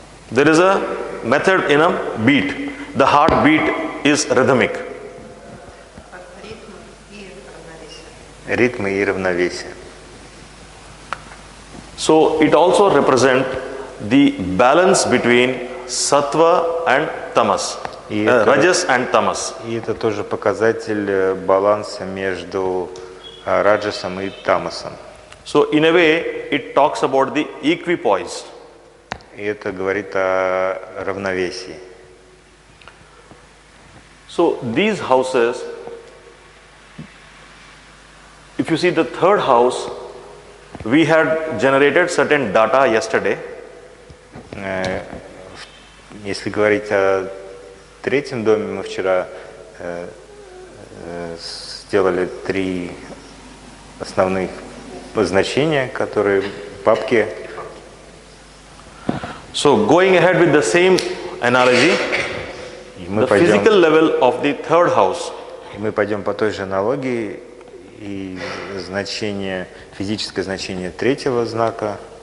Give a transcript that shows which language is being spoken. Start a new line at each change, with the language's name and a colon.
English: There is a method in a beat. The heartbeat is rhythmic.
Russian: Ритмы и равновесие.
English: So it also represents the balance between sattva and tamas, rajas and tamas.
Russian: И это тоже показатель баланса между раджасом и тамасом.
English: So in a way, it talks about the equipoise.
Russian: И это говорит о равновесии.
English: So these houses, if you see the third house, We had generated certain data yesterday.
Russian: Если говорить о третьем доме, мы вчера сделали 3 основных значения, которые в папке.
English: So going ahead with the same analogy, the physical level of the third house.
Russian: Мы пойдем по той же аналогии, и значение, физическое значение третьего знака.